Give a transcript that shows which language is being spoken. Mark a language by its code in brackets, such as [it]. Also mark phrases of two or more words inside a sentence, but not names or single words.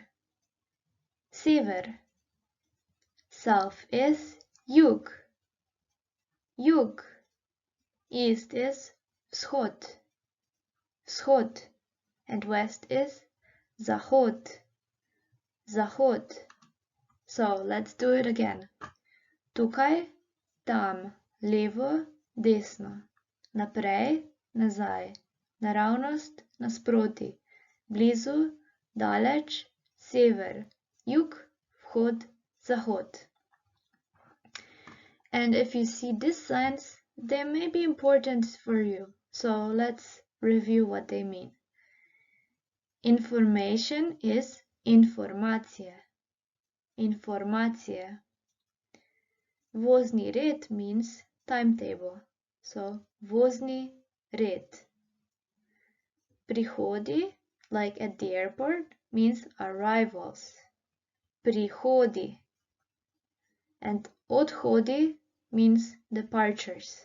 [en] Sever. South is jug. Jug. East is vzhod. [sl] Vzhod. [en] And west is zahod. [sl] Zahod. [en] So let's do it again. [sl] Tukaj, tam, levo, desno, naprej, nazaj, naravnost, nasproti, blizu, daleč, sever, jug, vzhod, zahod. [en] And if you see these signs, they may be important for you. So let's review what they mean. Information is informacija. [sl] Informacija. Vozni red [en] means timetable. [sl] So vozni red. [en] Prihodi, like at the airport, means arrivals. [sl] Prihodi. [en] And odhodi means departures.